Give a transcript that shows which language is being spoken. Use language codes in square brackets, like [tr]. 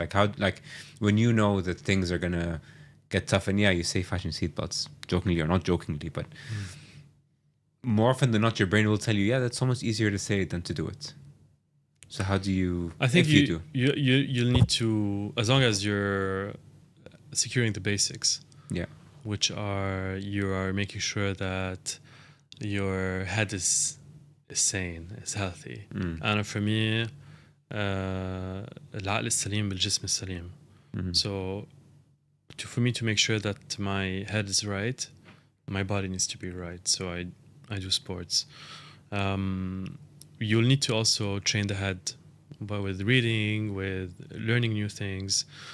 [en] Like, how, like, when you know that things are gonna get tough, and yeah, you say fasten seatbelts, jokingly or not jokingly, but more often than not, your brain will tell you, yeah, that's so much easier to say than to do it. So how do you? I think if you do, you'll need to, as long as you're securing the basics, yeah, which are you are making sure that your head is sane, is healthy. [ar] أنا [en] for me [ar] العقل السليم بالجسم السليم. [en] So for me to make sure that my head is right, my body needs to be right. So I do sports. You'll need to also train the head, but with reading, with learning new things.